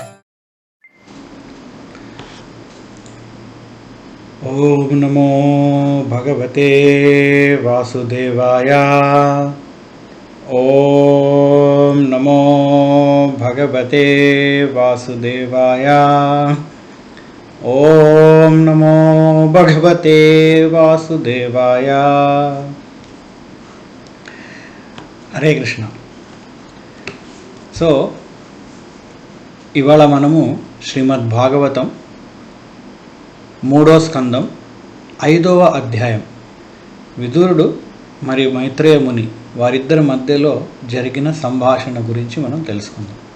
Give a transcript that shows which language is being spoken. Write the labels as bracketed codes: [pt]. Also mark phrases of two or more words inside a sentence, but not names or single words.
[sa] ॐ नमो भगवते वासुदेवाय ॐ नमो भगवते वासुदेवाय ॐ नमो भगवते वासुदेवाय हरे कृष्ण. [te] సో ఇవాళ మనము శ్రీమద్ భాగవతం 3వ స్కందం 5వ అధ్యాయం విదురుడు మరియు మైత్రేయ ముని వారిద్దరి మధ్యలో జరిగిన సంభాషణ గురించి మనం తెలుసుకుందాం.